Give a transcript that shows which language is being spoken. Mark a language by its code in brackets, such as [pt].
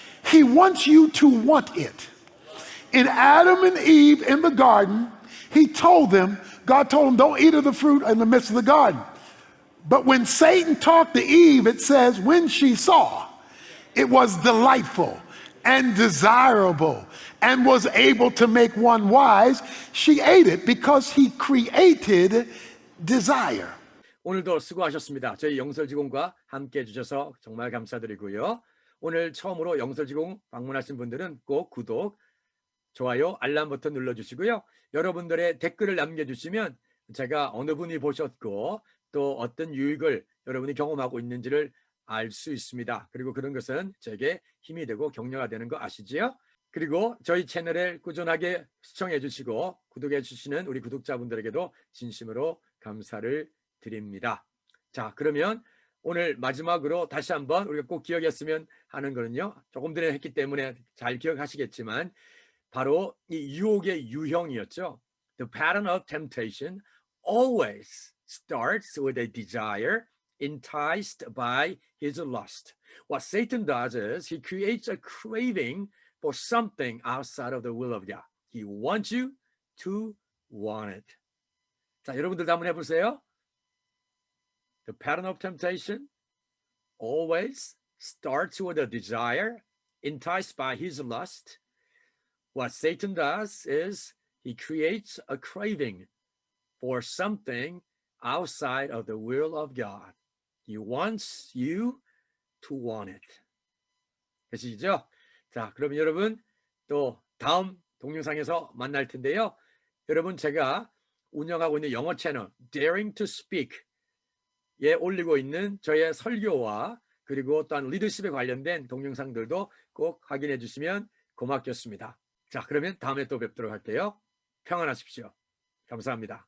[en] He wants you to want it. In Adam and Eve in the garden, God told them, don't eat of the fruit in the midst of the garden. But when Satan talked to Eve, it says, when she saw, it was delightful and desirable and was able to make one wise, she ate it because he created desire. [ko] 오늘도 수고하셨습니다. 저희 영설지공과 함께 해주셔서 정말 감사드리고요. 오늘 처음으로 영설지공 방문하신 분들은 꼭 구독, 좋아요, 알람 버튼 눌러주시고요. 여러분들의 댓글을 남겨주시면 제가 어느 분이 보셨고 또 어떤 유익을 여러분이 경험하고 있는지를 알 수 있습니다. 그리고 그런 것은 제게 힘이 되고 격려가 되는 거 아시지요? 그리고 저희 채널을 꾸준하게 시청해 주시고 구독해 주시는 우리 구독자분들에게도 진심으로 감사를 드립니다. 자, 그러면 오늘 마지막으로 다시 한번 우리가 꼭 기억했으면 하는 거는요. 조금 전에 했기 때문에 잘 기억하시겠지만 바로 이 유혹의 유형이었죠. [en] The pattern of temptation always starts with a desire enticed by his lust. What Satan does is he creates a craving for something outside of the will of God. He wants you to want it. [ko] 자, 여러분들도 한번 해보세요. [en] The pattern of temptation always starts with a desire enticed by his lust. What Satan does is he creates a craving for something outside of the will of God. He wants you to want it. [ko] 되시죠? 자, 그럼 여러분 또 다음 동영상에서 만날 텐데요. 여러분 제가 운영하고 있는 영어 채널 Daring to Speak에 올리고 있는 저의 설교와 그리고 또한 리더십에 관련된 동영상들도 꼭 확인해 주시면 고맙겠습니다. 자, 그러면 다음에 또 뵙도록 할게요. 평안하십시오. 감사합니다.